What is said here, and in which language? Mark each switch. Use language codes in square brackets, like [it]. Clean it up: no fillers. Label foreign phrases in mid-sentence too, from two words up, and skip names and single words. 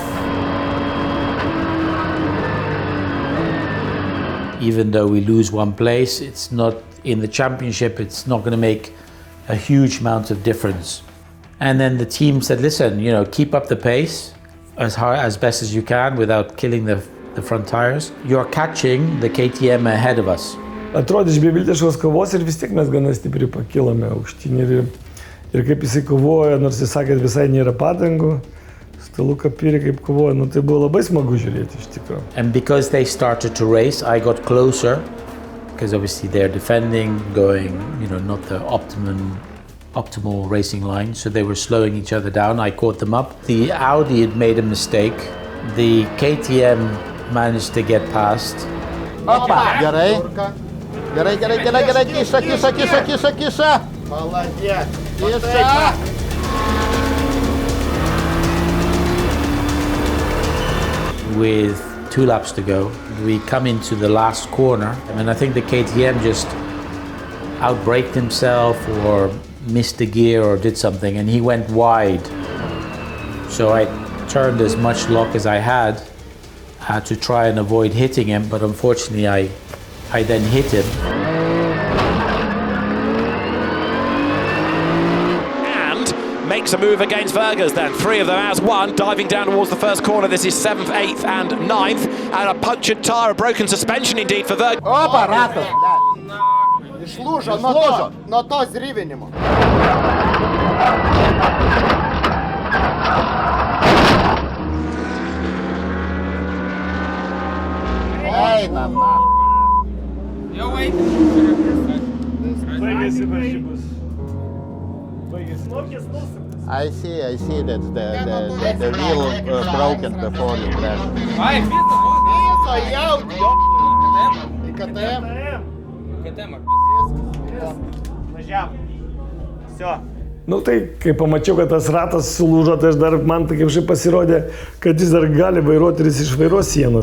[en] Even though we lose one place, it's not in the championship, it's not going to make a huge amount of difference. And then the team said, listen, keep up the pace as best as you can without killing the front tires. You're catching the KTM ahead of us. [lt] Atrodė iš beviltiškos kovos ir vis tiek mes gana stipriai pakilome aukštyn ir kaip jisai kovojo, nors jis sakė, kad visai nėra padangų, stalu Piri kaip kovojo, tai buvo labai smagu žiūrėti iš tikrųjų. [en] And because they started to race, I got closer, because obviously they're defending, going, not the optimal racing line, so they were slowing each other down. I caught them up. The Audi had made a mistake. The KTM managed to get past. [lt] Opa! Gerai, kiša. Молодец, kiša. [en] With 2 laps to go, we come into the last corner, and I think the KTM just outbraked himself or missed a gear or did something, and he went wide. So I turned as much lock as I had to try and avoid hitting him, but unfortunately I then hit him. And makes a move against Vergers then. 3 of them as one, diving down towards the first corner. This is 7th, 8th and 9th. And a punctured tyre, a broken suspension indeed for Vergers. [lt] Opa, ratas, Išlūžo nuo to zryvinimo. Eina, na. Jau eiti. Baigėsi varžybos. [en] I see that the wheel broken before you crash. [lt] Ai, viso, jau, į KTM. Važiavam. Всё. Tai kai pamačiau, kad tas ratas sulūžo, tai man tai kaip pasirodė, kad jis dar gali vairuoti ir jis išvairuos sienos.